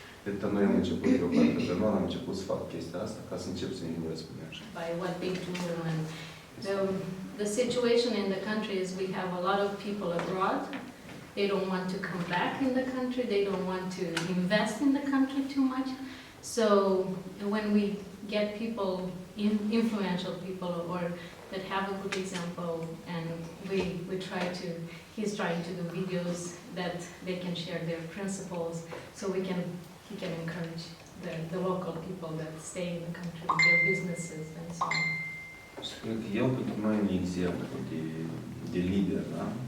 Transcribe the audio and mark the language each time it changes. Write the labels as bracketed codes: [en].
[ro] Pentru că noi am început deocamdată, pe noi am început să fac chestia asta ca să încep să ne învăț pe așa. [en] By what they do and the situation in the country is we have a lot of people abroad. They don't want to come back in the country. They don't want to invest in the country too much. So when we get people, influential people, or that have a good example, and he's trying to do videos that they can share their principles, so he can encourage the local people that stay in the country, their businesses and so on. [ro] Spune că el pentru noi e un exemplu de lider, da?